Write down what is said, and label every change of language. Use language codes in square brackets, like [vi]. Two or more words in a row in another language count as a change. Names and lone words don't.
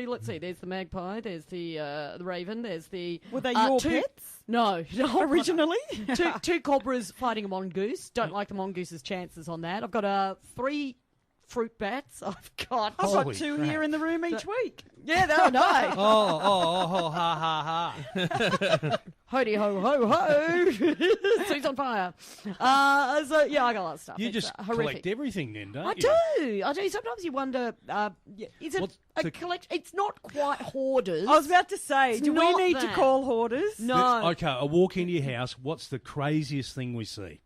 [en] Let's see. There's the magpie. There's the raven. There's the. Were they your two, pets? No, Originally? two cobras fighting a mongoose. Don't like the mongoose's chances on that. I've got 3 fruit bats. I've got. I've got Holy 2 crap. here in the room each week. Yeah, they're nice. Oh, ha, ha, ha. Hoody ho ho ho! Streets on fire. So yeah, I got a lot of stuff. You It's, just horrific. collect everything then, don't I you? do. Sometimes you wonder, is it What's a the- collection? It's not quite hoarders. I was about to say, It's do we not need to that. call hoarders? No. Okay, I walk into your house. What's the craziest thing we see?